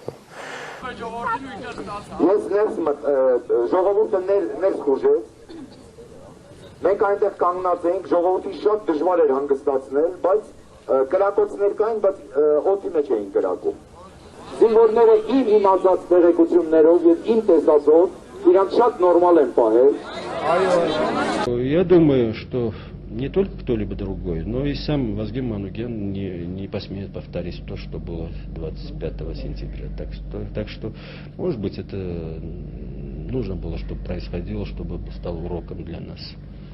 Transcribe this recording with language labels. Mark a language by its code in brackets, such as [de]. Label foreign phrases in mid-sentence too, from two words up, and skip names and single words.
[hy] Ես ժողովուրդը ներս խուժեց, մենք այնտեղ կանգնած էինք, ժողովրդին շատ դժվար էր հանգստացնել, բայց կրակոցներ կային, բայց օդի մեջ էին կրակում։ Զինվորները իմ իմացած տեղեկություններով եւ իմ տեսածով իրանք շատ նորմալ են պահել։ [ru] Я думаю, что не только кто-либо другой, но и сам Вазген Манукян не посмеет повторить то, что было 25 сентября. Так что, может быть, это нужно было, чтобы происходило, чтобы стало уроком для нас.